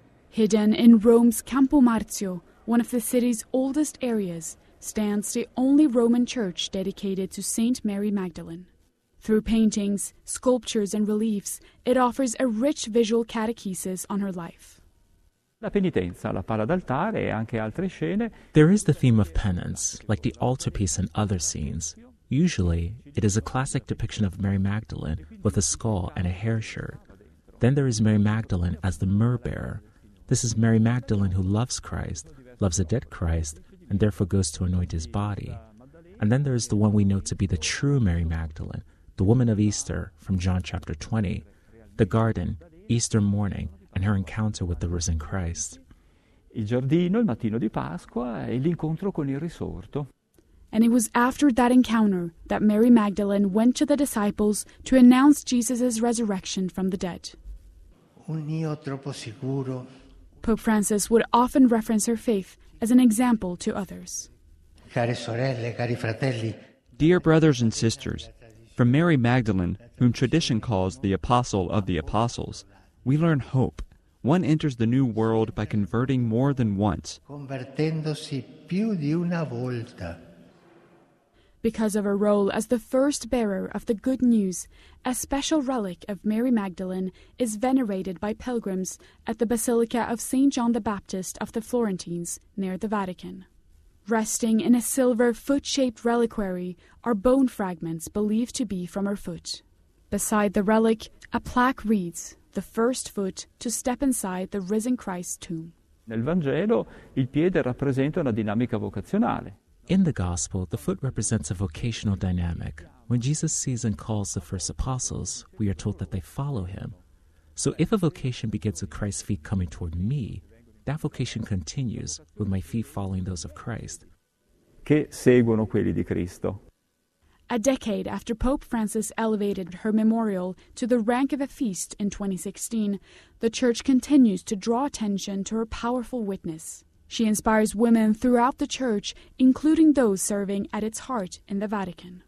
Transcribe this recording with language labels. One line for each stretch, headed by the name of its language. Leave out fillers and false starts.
English: Hidden in Rome's Campo Marzio, one of the city's oldest areas, stands the only Roman church dedicated to Saint Mary Magdalene. Through paintings, sculptures, and reliefs, it offers a rich visual catechesis on her life.
Italian: La penitenza, la pala d'altare e anche altre scene.
English: There is the theme of penance, like the altarpiece and other scenes. Usually, it is a classic depiction of Mary Magdalene with a skull and a hair shirt. Then there is Mary Magdalene as the myrrh-bearer. This is Mary Magdalene who loves Christ, loves a dead Christ, and therefore goes to anoint his body. And then there is the one we know to be the true Mary Magdalene, the woman of Easter from John chapter 20, the garden, Easter morning, and her encounter with the risen Christ.
Italian: Il giardino, il mattino di Pasqua e l'incontro con il risorto.
English: And it was after that encounter that Mary Magdalene went to the disciples to announce Jesus' resurrection from the dead.
Italian: Un io troppo sicuro.
English: Pope Francis would often reference her faith as an example to others.
Italian: Care sorelle, cari fratelli.
English: Dear brothers and sisters, from Mary Magdalene, whom tradition calls the Apostle of the Apostles, we learn hope. One enters the new world by converting more than once.
Italian: Convertendosi più di una volta.
English: Because of her role as the first bearer of the Good News, a special relic of Mary Magdalene is venerated by pilgrims at the Basilica of St. John the Baptist of the Florentines near the Vatican. Resting in a silver foot-shaped reliquary are bone fragments believed to be from her foot. Beside the relic, a plaque reads, "The first foot to step inside the risen Christ's tomb."
Italian: Nel Vangelo, il piede rappresenta una dinamica vocazionale.
English: In the Gospel, the foot represents a vocational dynamic. When Jesus sees and calls the first apostles, we are told that they follow him. So if a vocation begins with Christ's feet coming toward me, that vocation continues with my feet following those of Christ.
Italian: Che seguono quelli di Cristo.
English: A decade after Pope Francis elevated her memorial to the rank of a feast in 2016, the Church continues to draw attention to her powerful witness. She inspires women throughout the Church, including those serving at its heart in the Vatican.